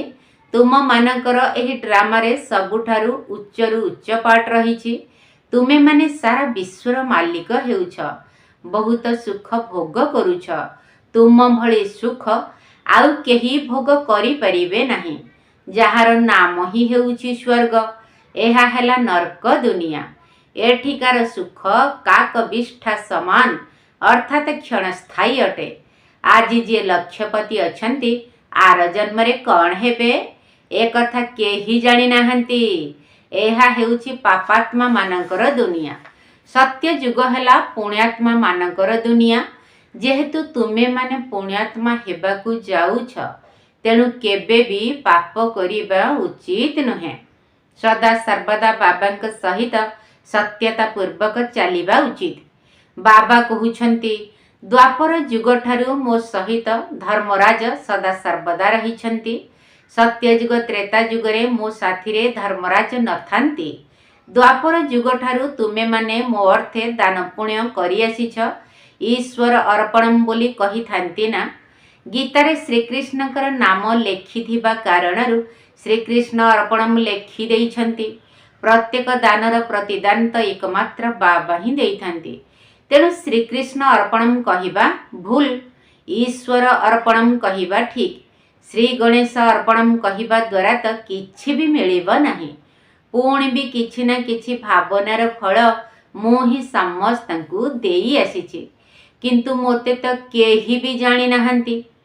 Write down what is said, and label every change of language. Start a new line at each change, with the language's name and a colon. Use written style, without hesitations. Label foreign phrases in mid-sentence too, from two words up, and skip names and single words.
Odia: ତୁମ ମାନଙ୍କର ଏହି ଡ୍ରାମା ରେ ସବୁଠାରୁ ଉଚ୍ଚରୁ ଉଚ୍ଚ ପାର୍ଟ ରହିଛି। ତୁମେ ମାନେ ସାରା ବିଶ୍ୱର ମାଲିକ ହେଉଛ। ବହୁତ ସୁଖ ଭୋଗ କରୁଛ। ତୁମ ଭଳି ସୁଖ ଆଉ କେହି ଭୋଗ କରି ପାରିବେ ନାହିଁ। ଯାହାର ନାମ ହି ହେଉଛି ସ୍ୱର୍ଗ, ଏହା ହେଲା ନରକ ଦୁନିଆ। ଏଠିକାର ସୁଖ କାକ ବିଷ୍ଠା ସମାନ ଅର୍ଥାତ କ୍ଷଣସ୍ଥାୟୀ ଅଟେ। ଆଜ ଯେ ଲକ୍ଷ୍ୟପତି ଅଛନ୍ତି ଆର ଜନ୍ମରେ କୌନ ହେବେ ଏ କଥା କେହି ଜାଣି ନାହାନ୍ତି। ଏହା ହେଉଛି ପାପାତ୍ମା ମାନଙ୍କର ଦୁନିଆ। ସତ୍ୟ ଯୁଗ ହେଲା ପୁଣ୍ୟାତ୍ମା ମାନଙ୍କର ଦୁନିଆ। ଯେହେତୁ ତୁମେ ମାନେ ପୁଣ୍ୟାତ୍ମା ହେବାକୁ ଯାଉଛ ତେଣୁ କେବେ ଭି ପାପ କରିବା ଉଚିତ ନୁହେଁ। ସଦା ସର୍ବଦା ବାବାଙ୍କ ସହିତ ସତ୍ୟତା ପୂର୍ବକ ଚାଲିବା ଉଚିତ। ବାବା କହଉଛନ୍ତି ଦ୍ୱାପର ଯୁଗ ଠାରୁ ମୋ ସହିତ ଧର୍ମରାଜ ସଦା ସର୍ବଦା ରହିଛନ୍ତି। ସତ୍ୟଯୁଗ ତ୍ରେତା ଯୁଗରେ ମୋ ସାଥିରେ ଧର୍ମରାଜ ନଥାନ୍ତି। ଦ୍ୱାପର ଯୁଗ ଠାରୁ ତୁମେ ମାନେ ମୋ ଅର୍ଥେ ଦାନ ପୁଣ୍ୟ କରି ଆସିଛ। ଈଶ୍ୱର ଅର୍ପଣମ ବୋଲି କହି ଥାନ୍ତି ନା। ଗୀତାରେ ଶ୍ରୀକୃଷ୍ଣଙ୍କର ନାମ ଲେଖିଥିବା କାରଣରୁ ଶ୍ରୀକୃଷ୍ଣ ଅର୍ପଣମ ଲେଖି ଦେଇଛନ୍ତି। ପ୍ରତ୍ୟେକ ଦାନର ପ୍ରତିଦାନ ତୋ ଏକମାତ୍ର ବାବା ହି ଦେଇଥାନ୍ତି। ତେଣୁ ଶ୍ରୀକୃଷ୍ଣ ଅର୍ପଣମ କହିବା ଭୁଲ, ଈଶ୍ୱର ଅର୍ପଣମ କହିବା ଠିକ। ଶ୍ରୀ ଗଣେଶ ଅର୍ପଣମ କହିବା ଦ୍ୱାରା ତୋ କିଛି ଭି ମିଳିବ ନାହିଁ। ପୁଣି ଭି କିଛି ନା କିଛି ଭାବନାର ଫଳ ମୁଁ ହି ସମସ୍ତଙ୍କୁ ଦେଇ ଆସିଛି, କିନ୍ତୁ ମୋତେ ତୋ କେହି ଭି ଜାଣି ନାହାନ୍ତି।